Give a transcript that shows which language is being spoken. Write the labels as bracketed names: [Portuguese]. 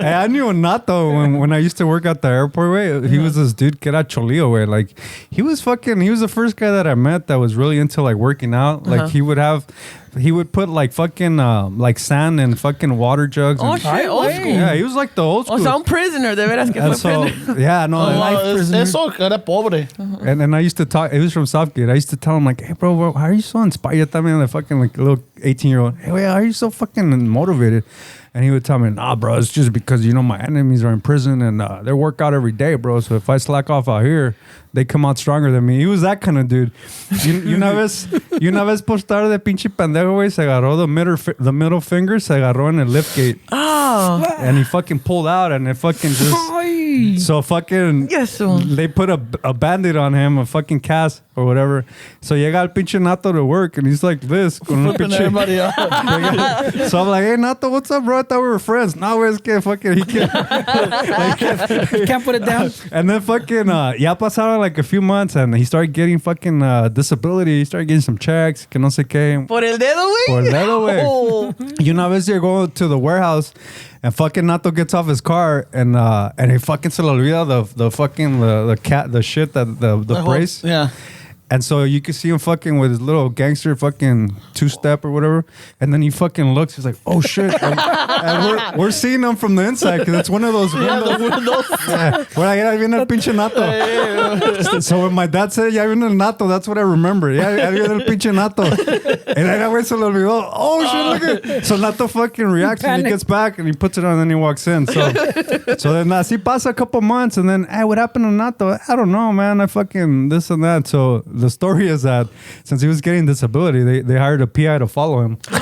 [English] Hey, I knew a NATO when I used to work at the airport, way. He was this dude [Spanish] que era cholillo, [English] way. Like, he was the first guy that I met that was really into, like, working out. Like, he would put like fucking like sand and fucking water jugs. Oh, and, shit, old school. Yeah, he was like the old school. [Spanish] O sea, un prisoner, de veras que fue prisoner. [English] Yeah, no. [Spanish] Eso era pobre. [English] And I used to talk. It was from Southgate. I used to tell him like, "Hey, bro, how are you so inspired?" I mean, like fucking like a little 18-year-old. Hey, wait, how are you so fucking motivated? And he would tell me, nah, bro, it's just because, my enemies are in prison and they work out every day, bro. So if I slack off out here, they come out stronger than me. He was that kind of dude. [Spanish] Y una vez por estar de pinche pendejo, güey, se agarró [English] the middle finger, [Spanish] se agarró en el liftgate. [English] Oh. And he fucking pulled out and it fucking just... So fucking... Yes. They put a Band-Aid on him, a fucking cast or whatever. So [Spanish] llega el pinche [English] Nato to work and he's like this. [Spanish] Con un [English] Flipping [Spanish] pinche... [English] everybody out. So I'm like, hey, Nato, what's up, bro? I thought we were friends. [Spanish] No, es que fucking... He [English] Can't put it down. And then fucking... [Spanish] ya pasaron [English] like a few months and he started getting fucking disability. He started getting some checks, [Spanish] que no sé qué. Por el dedo, güey. Por el dedo, güey. [English] Oh. [Spanish] Y una vez llegó [English] to the warehouse and fucking Nato gets off his car and he fucking [Spanish] se le olvida [English] the shit that the brace. Yeah. And so you can see him fucking with his little gangster fucking two-step or whatever. And then he fucking looks. He's like, oh, shit. And we're seeing him from the inside because it's one of those windows. Yeah. [Spanish] Where ahí viene el pinche Nato. [English] So when my dad said, [Spanish] ya viene el Nato, [English] that's what I remember. [Spanish] Ya viene el pinche Nato. [English] And then that way [Spanish] se le olvidó. [English] Oh, shit, look at. So Nato fucking reacts and he gets back and he puts it on and then he walks in. So then [Spanish] así pasa [English] a couple months and then, hey, what happened to Nato? I don't know, man. I fucking this and that. So the story is that since he was getting disability, they hired a PI to follow him.